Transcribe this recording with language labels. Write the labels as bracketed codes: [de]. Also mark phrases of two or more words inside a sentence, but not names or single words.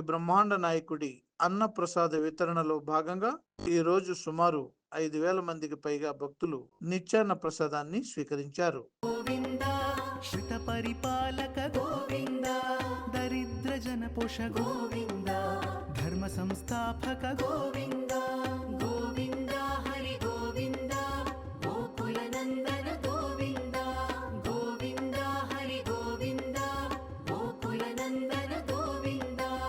[te] బ్రహ్మాండ నాయకుడి అన్న ప్రసాద వితరణలో భాగంగా ఈ రోజు సుమారు 5,000 మందికి పైగా భక్తులు నిత్యాన్న ప్రసాదాన్ని స్వీకరించారు. [sa] श्रित परिपालक गोविन्द दरिद्र जन पोष गोविन्द धर्म संस्थापक गोविन्द गोविन्द हरि गोविन्द गोकुल नन्दन गोविन्द गोविन्द हरि गोविन्द गोकुल नन्दन गोविन्द।